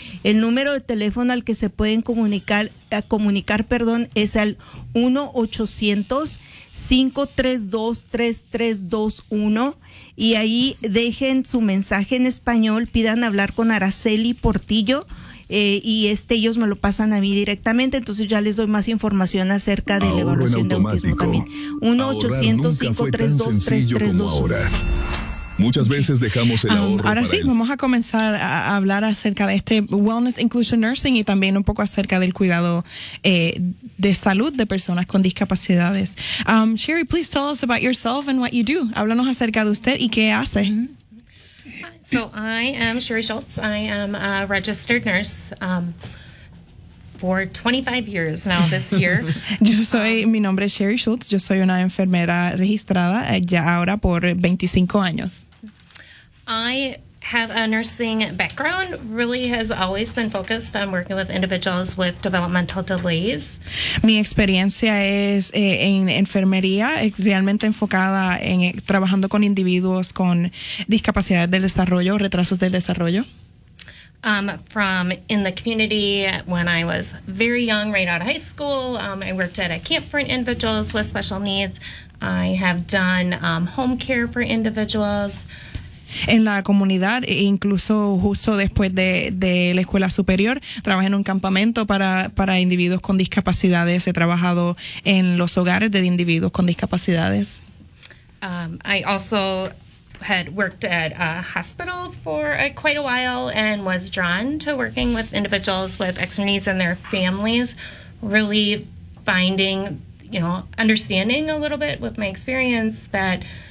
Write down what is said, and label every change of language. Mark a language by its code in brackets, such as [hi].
[es] El número de teléfono al que se pueden comunicar, es al 1-800-532-3321 y ahí dejen su mensaje en español, pidan hablar con Araceli Portillo y ellos me lo pasan a mí directamente, entonces ya les doy más información acerca de la evaluación de autismo también. 1-800-532-3321. Muchas veces dejamos el ahorro. Ahora sí, vamos a comenzar a hablar acerca de este Wellness Inclusion Nursing y también un poco acerca del cuidado de salud de personas con discapacidades. [en] Sherry, please tell us about yourself and what you do. [es] Háblanos acerca de usted y qué hace. [en] So I am Sherry Schultz. I am a registered nurse for 25 years now this year. [es] Mi nombre es Sherry Schultz. Yo soy una enfermera registrada ya ahora por 25 años. [en] I have a nursing background, really has always been focused on working with individuals with developmental delays. [es] Mi experiencia es en enfermería, realmente enfocada en trabajando con individuos con discapacidades del desarrollo, retrasos del desarrollo. [en] From in the community when I was very young, right out of high school, I worked at a camp for individuals with special needs. I have done home care for individuals. [es] En la comunidad, incluso justo después de la escuela superior, trabajé en un campamento para individuos con discapacidades. He trabajado en los hogares de individuos con discapacidades. [en] I also had worked at a hospital for quite a while and was drawn to working with individuals with extra needs and their families, really finding, understanding a little bit with my experience that